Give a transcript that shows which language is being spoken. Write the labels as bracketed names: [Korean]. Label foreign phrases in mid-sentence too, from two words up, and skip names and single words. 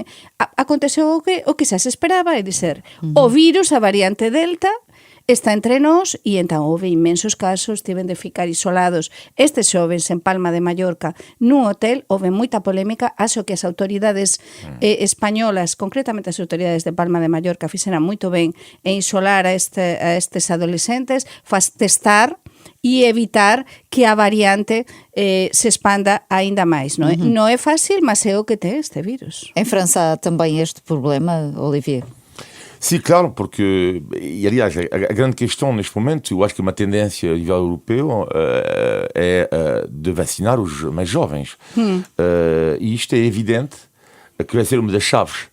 [Galician] Aconteceu o que xa se esperaba, é dizer, o virus, a variante Delta, está entre nós e entón houve inmensos casos, tiven de ficar isolados estes xovens en Palma de Mallorca nun hotel, houve moita polémica, acho que as autoridades españolas, concretamente as autoridades de Palma de Mallorca fixeran moito ben en isolar a estes adolescentes, testar e evitar que a variante se expanda aínda máis, non é? Non é fácil, mas é o que ten este virus. [Portuguese] Em França há também este problema, Olivier? Sim, claro, porque, e aliás, a grande questão neste momento, eu acho que uma tendência a nível europeu é de vacinar os mais jovens. E isto é evidente que vai ser uma das chaves.